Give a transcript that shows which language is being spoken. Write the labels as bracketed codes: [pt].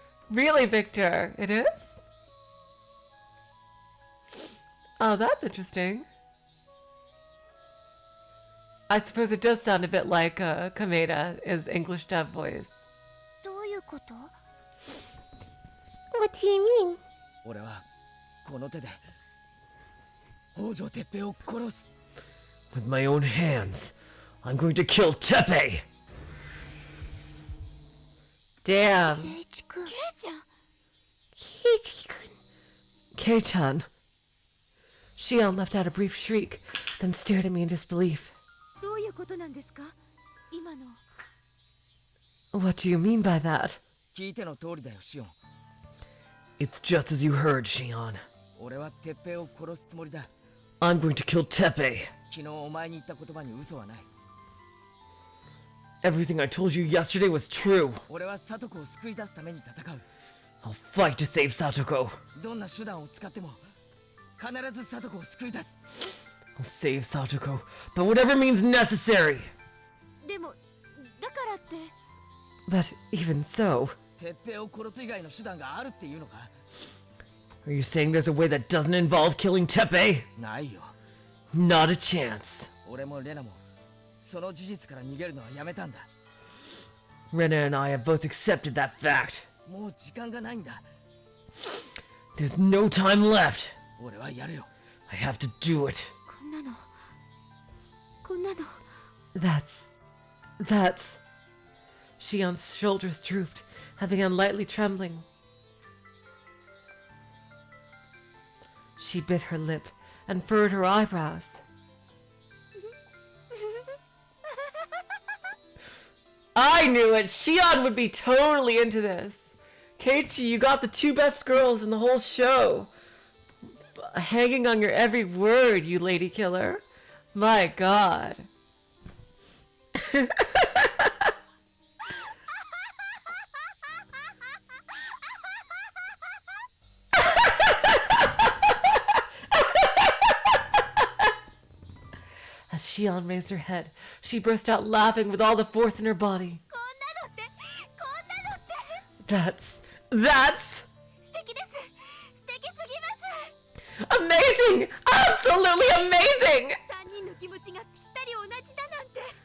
[en] Really, Victor? It is? Oh, that's interesting. I suppose it does sound a bit like Kameda's English dub voice. [ja] どういうこと？ [en] What do you mean? [ja] 俺はこの手で北条哲平を殺す。 [en] With my own hands, I'm going to kill Teppei! Damn. [ja] ケイチくん。ケイちゃん。ケイチくん。 [en] Kei-chan. Shion let out a brief shriek, then stared at me in disbelief. [ja] どういうことなんですか？今の。 [en] What do you mean by that? [ja] 聞いての通りだよ、シオン。 [en] It's just as you heard, Shion. [ja] 俺は哲平を殺すつもりだ。 [en] I'm going to kill Teppei. [ja] 昨日お前に言った言葉に嘘はない。 [en] Everything I told you yesterday was true. [ja] 俺はサトコを救い出すために戦う。 [en] I'll fight to save Satoko. [ja] どんな手段を使っても必ずサトコを救い出す。 [en] I'll save Satoko, by whatever means necessary. [ja] でもだからって。 [en] But even so, [ja] 哲平を殺す以外の手段があるっていうのか？ [en] Are you saying there's a way that doesn't involve killing Teppei? [ja] ないよ。 [en] Not a chance. [ja] 俺もレナもその事実から逃げるのはやめたんだ。 [en] Rena and I have both accepted that fact. [ja] もう時間がないんだ。 [en] There's no time left. [ja] 俺はやるよ。 [en] I have to do it. [ja] こんなのこんなの [en] That's... Shion's shoulders drooped, having began lightly trembling. She bit her lip and furrowed her eyebrows. I knew it! Shion would be totally into this. Keiichi, you got the two best girls in the whole show. Hanging on your every word, you lady killer. My god. As Shion raised her head, she burst out laughing with all the force in her body. [ja] こんなのってこんなのって [en] That's... [ja] 素敵です素敵すぎます [en] amazing! Absolutely amazing! [ja] 3人の気持ちがぴったり同じだなんて